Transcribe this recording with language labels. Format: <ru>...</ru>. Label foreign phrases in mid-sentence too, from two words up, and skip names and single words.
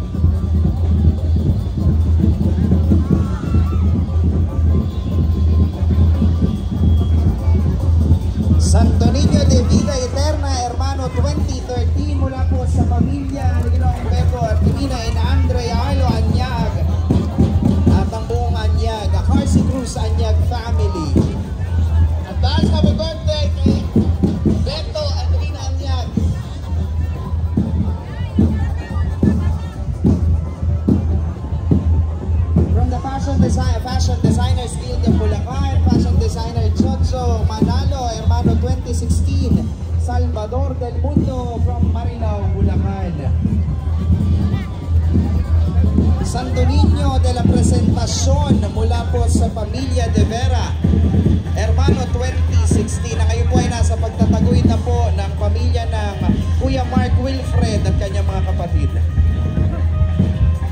<tl>Santo Niño de Vida Eterna, hermano 2013 mula po sa pamilya ni Ginoong Beto Artimina and Andre Arlo Anyag at ang buong Anyag, Carsi Cruz Anyag family.</tl> <en>Advance happy birthday</en> <tl>kay Beto at Rina Anyag.</tl> <en>From the fashion designer Steel de Bulacan, fashion designer Jojo Manalo, hermano 2016, Salvador del Mundo from Marilao, Bulacan.</en> <tl>Santo Niño de la Presentación mula po sa pamilya de Vera, hermano 2016, na ngayon po ay nasa pagtataguyod na po ng pamilya ng Kuya Mark Wilfred at kanyang mga kapatid.</tl>